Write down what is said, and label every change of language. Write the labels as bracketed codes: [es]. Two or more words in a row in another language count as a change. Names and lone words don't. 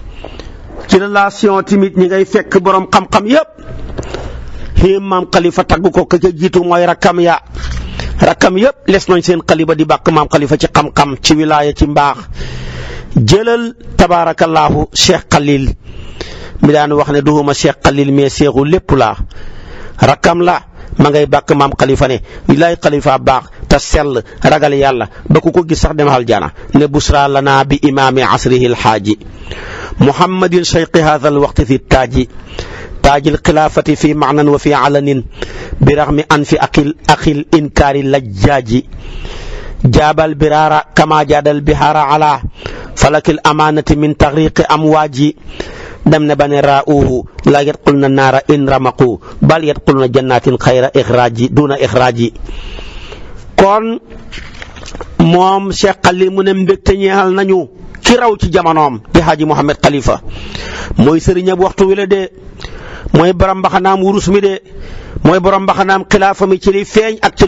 [wo] ci relation timit ñi ngay fekk borom xam-xam yépp xéem maam Khalifa tagg ko ka ca jiitu mooy rakkam yépp les nañ seen xaliba di bàkk maam Khalifa ci xam-xam ci wilaaya ci mbaax jëlal tabaarakallaahu Cheikh Khalil mi daan wax ne duhuma Cheikh Khalil mais seexu lépp laa rakkam la ma ngay bàkk maam Khalifa ne wilaay Khalifa baax te sell ragal yàlla ba ku ko gis sax dem aljana ne [ar] بشرى لنا بإمام عصره الحاج محمد شيخ هذا الوقت في تاج تاج الخلافة في معنى وفي علن برغم أنف عاقل إنكار لجاج جابل البرارة كما جادل البحارة على فلك الأمانة من تغريق أمواج [wo] dem ne ba ne [ar] رائيه لا يدخلون النار إن رمقوا بل يدخلون جنة خير إخراج دون إخراج. [wo] kon moom Cheikh Xalil mu ne mbégte ñeexal nañu ki raw ci jamonoom di Haaji Mouhamed Khalifa mooy sëriñam waxtu wi la de mooy borom mbaxanaam wurus mi de mooy borom mbaxanaam xilaafa mi ci li feeñ ak ci